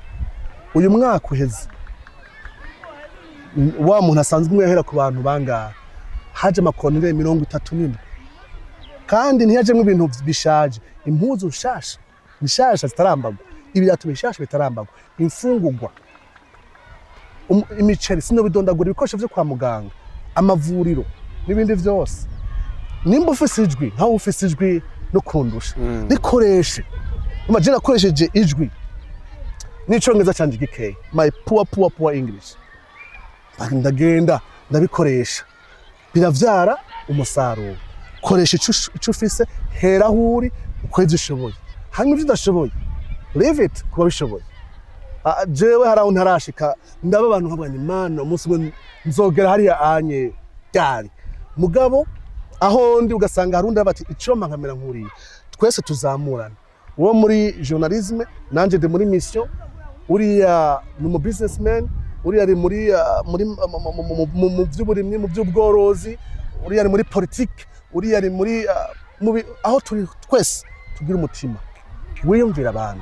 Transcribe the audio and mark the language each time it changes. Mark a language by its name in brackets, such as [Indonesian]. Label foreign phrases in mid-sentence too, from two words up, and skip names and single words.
[Rundi] Uyu mwaka uheze wa muntu asanzwe umwehera ku bantu bangahe, haje amakontineri 37, kandi ntiyajemwe ibintu bishaje, impuzu nshasha, nshasha zitarambagwa, ibirato bishasha bitarambagwa, imfungurwa, imiceri, sinobidondagura, ibikoresho byo kwa muganga, amavuriro n'ibindi vyose. Nimba ufise ijwi nkaho ufise ijwi no kundusha, nikoreshe. Imagine akoresheje ijwi n'icongereza canje gikeye, [English] my poor English, [Rundi] ndagenda ndabikoresha, biravyara umusaruro. Koresha ico ufise, hera aho uri, ukweze ushoboye. Hanyuma ivyo udashoboye [English] leave it [Rundi] kuba bishoboye. Jewe haraho ntarashika, ndaba abantu nkabwa ni mana umunsi umwe nzogera hariya anye ryari. Mugabo aho ndi ugasanga harundi bati icoma nkamera nkuriye. Twese tuzamurana, uwo muri journalisme nanje ndi muri mission, uriya ni mu businessman, uriya ari muri mu by'uburimyi, mu by'ubworozi, uriya ari muri politique, uriya ari muri aho turi twese tugira umutima wiyumvira abantu.